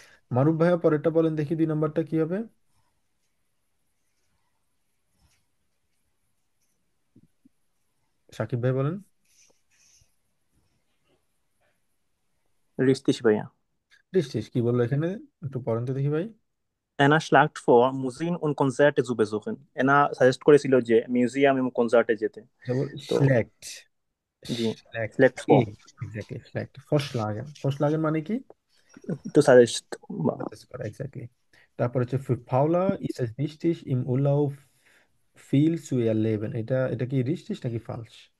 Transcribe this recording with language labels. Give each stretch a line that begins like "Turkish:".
Bangla: মারুফ ভাইয়া পরেরটা বলেন দেখি, 2 নম্বরটা কি হবে? সাকিব ভাই বলেন। Richtig ভাইয়া। রিস্টিস কি বললো এখানে, একটু পড়েন তো দেখি ভাই।
German: এনা schlägt vor, Museen und Konzerte zu besuchen.
Bangla: এনা সাজেস্ট করেছিল যে মিউজিয়াম এবং কনসার্টে যেতে। যেমন তো
German: schlägt,
Bangla: জি,
German: schlägt select
Bangla: কি, for এক্স্যাক্টলি schlägt ফসলাগেন, ফসলাগেন মানে কি?
English: to suggest
Bangla: Suggest করা, এক্স্যাক্টলি। তারপর হচ্ছে
German: für Paula ist es wichtig im Urlaub viel zu erleben,
Bangla: এটা এটা কি richtig নাকি falsch?